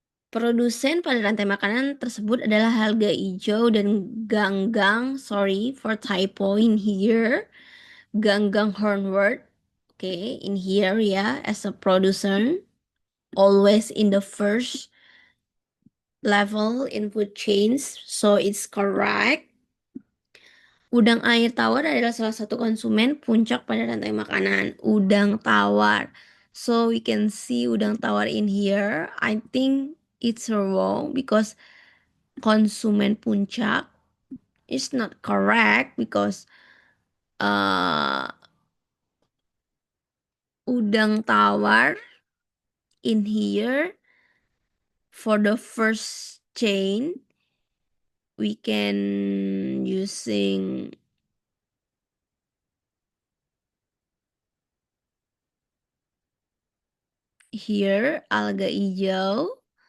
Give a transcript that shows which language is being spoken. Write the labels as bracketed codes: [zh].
[id] Produsen pada rantai makanan tersebut adalah Harga Ijo dan Ganggang. [en] Sorry for typo in here. Ganggang Hornward. Okay, in here ya, as a producer, always in the first level in food chains, so it's correct. [id] Udang air tawar adalah salah satu konsumen puncak pada rantai makanan. Udang tawar. [en] So we can see [id] udang tawar [en] in here. I think it's wrong because [id] konsumen puncak [en] is not correct because uh, [id] udang tawar [en] in here for the first chain we can using here [id] alga hijau,